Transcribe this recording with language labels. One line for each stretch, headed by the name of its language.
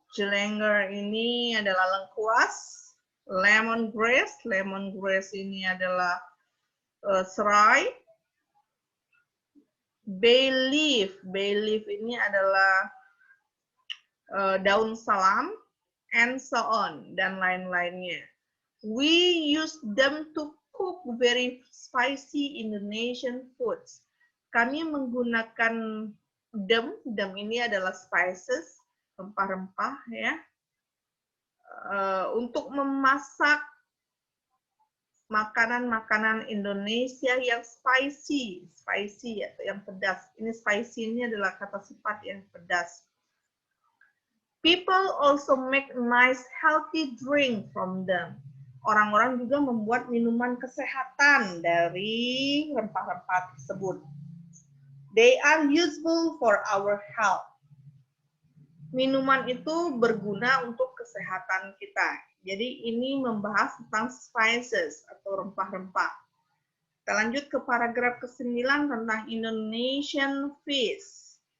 Indonesian: Jelenger ini adalah lengkuas. Lemongrass. Lemongrass ini adalah serai. Bay leaf. Bay leaf ini adalah daun salam,
English: and so on,
Indonesian: dan lain-lainnya.
English: We use them to cook very spicy Indonesian foods.
Indonesian: Kami menggunakan them ini adalah spices, rempah-rempah ya, untuk memasak makanan-makanan Indonesia yang spicy atau yang pedas. Ini spicy ini adalah kata sifat yang pedas.
English: People also make nice healthy drink from them.
Indonesian: Orang-orang juga membuat minuman kesehatan dari rempah-rempah tersebut.
English: They are useful for our health.
Indonesian: Minuman itu berguna untuk kesehatan kita. Jadi ini membahas tentang spices atau rempah-rempah. Kita lanjut ke paragraf ke-9 tentang Indonesian fish.